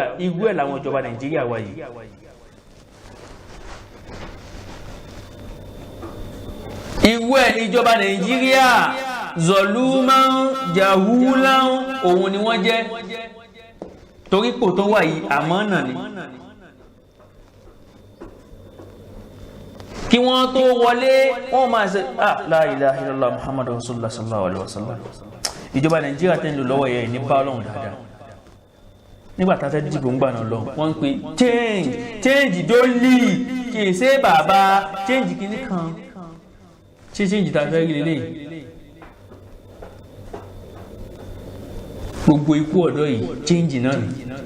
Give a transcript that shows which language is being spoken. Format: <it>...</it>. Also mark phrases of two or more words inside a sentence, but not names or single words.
<yo>Irú ẹ̀ làwọn ìjọba Nàìjíríà wà yìí. Irú ẹ̀ ní ìjọba Nàìjíríà,</yo> <ar>ظلوما جهولا</ar> <yo>òun ni wọ́n jẹ́, torí pò tó wà yìí àmánà ni. Kí wọ́n tó wọlé wọ́n máa ṣe</yo> <ar>لا إله إلا الله محمد رسول الله صلى الله عليه وسلم.</ar> <yo>Ìjọba Nàìjíríà tẹ́ ń lò lọ́wọ́ yẹn ní bá Ọlọ́run dáadáa. Nígbà tá a fẹ́ dìbò ń gbà náà lọ, wọ́n ń pe change dólì, kì í ṣe bàbá change kìíní kan. Ṣé change tá a fẹ́ rí lélẹ̀? Gbogbo ikú ọ̀dọ́ yìí change náà ni.</yo>